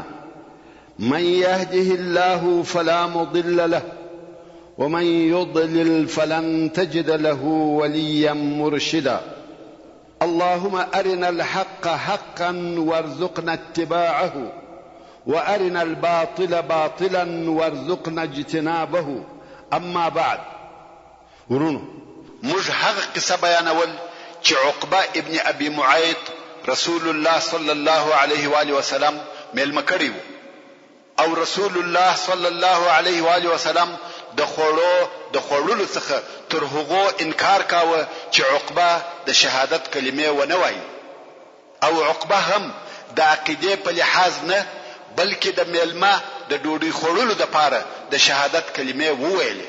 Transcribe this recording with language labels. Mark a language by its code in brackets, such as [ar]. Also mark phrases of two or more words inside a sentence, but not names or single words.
[ar] من يهده الله فلا مضل له ومن يضلل فلن تجد له وليا مرشدا. اللهم أرنا الحق حقا وارزقنا اتباعه وأرنا الباطل باطلا وارزقنا اجتنابه. أما بعد، [ps] ورونو موږ هغه قصه بیانول چې عقبه ابن ابي معيط [ar] رسول الله صلى الله عليه وآله وسلم [ps] مېلمه کړی و، او [ar] رسول الله صلى الله عليه وآله وسلم [ps] د خوړلو څخه تر هغو انکار کاوه چې عقبه د شهادت کلمې ونه وایي، او عقبه هم د عقیدې په لحاظ نه بلکې د میلمه د ډوډۍ خوړلو دپاره د شهادت کلمې وویلې.